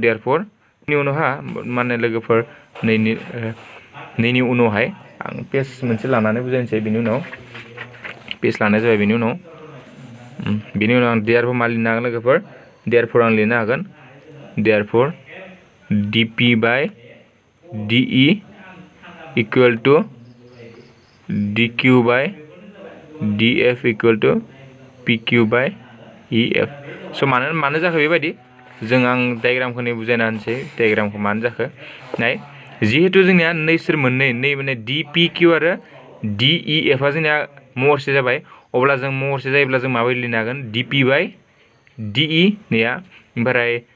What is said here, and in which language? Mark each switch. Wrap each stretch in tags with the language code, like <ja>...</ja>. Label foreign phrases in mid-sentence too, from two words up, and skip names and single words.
<brx>देयारफर नि उनावहा माने लोगोफोर नैनि उनावहाय आं पेज मोनसे लानानै बुजायनोसै बेनि उनाव पेज लानाय जाबाय बेनि उनाव आं देयारफर मा लिरनो हागोन लोगोफोर देयारफर आं लिरनो हागोन देयारफर</brx> <en>DP by DE equal to DQ by DF equal to PQ by EF</en> <brx>स' मानो जाखो बेबायदि जों आं डायग्रामखौ बुजायना होनोसै डायग्रामखौ मानो जाखो नाय जिहेतु जोंनिया नैसोर मोननै माने DPQ आरो DEF आ जोंनिया महरसे जाबाय अब्ला जों महरसे जायोब्ला जों माबायदि लिरनो हागोन</brx> <en>DP by DE</en> <brx>नैया ओमफ्राय</brx>